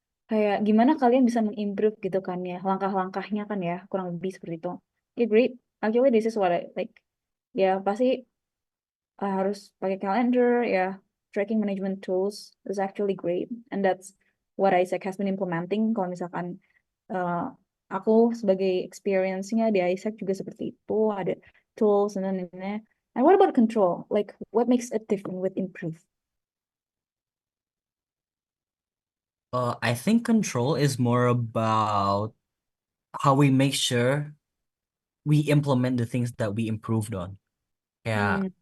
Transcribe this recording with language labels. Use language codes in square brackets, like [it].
[id] Kayak gimana kalian bisa mengimprove gitu kan ya, langkah-langkahnya kan ya, kurang lebih seperti itu. [en] Yeah, great. Actually, this is what I like. [id] Ya, pasti harus pakai calendar, ya, [en] tracking management tools is actually great. And that's what Isaac has been implementing. [id] Kalau misalkan uh, aku sebagai experience-nya di Isaac juga seperti itu, ada tools and then ini. [en] And what about control? Like, what makes it different with improve? I think control is more about how we make sure we implement the things that we improved on. [id] Kayak Hmm.